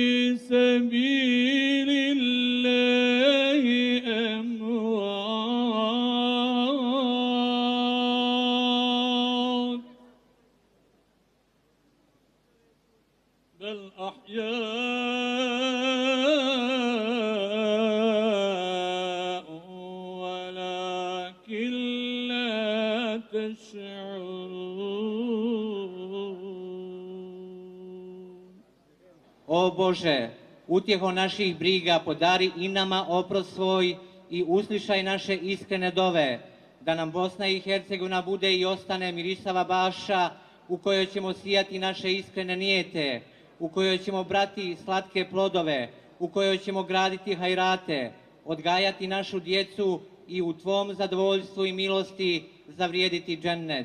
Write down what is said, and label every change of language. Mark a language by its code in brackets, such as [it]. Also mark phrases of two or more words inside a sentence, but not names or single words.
[ar] سبيل الله أموات بل أحياء ولكن لا تشعرون. [bs] O Bože, utjeho naših briga, podari i nama oprost svoj i uslišaj naše iskrene dove, da nam Bosna i Hercegovina bude i ostane mirisava baša u kojoj ćemo sijati naše iskrene nijete, u kojoj ćemo brati slatke plodove, u kojoj ćemo graditi hajrate, odgajati našu djecu i u Tvom zadovoljstvu i milosti zavrijediti džennet.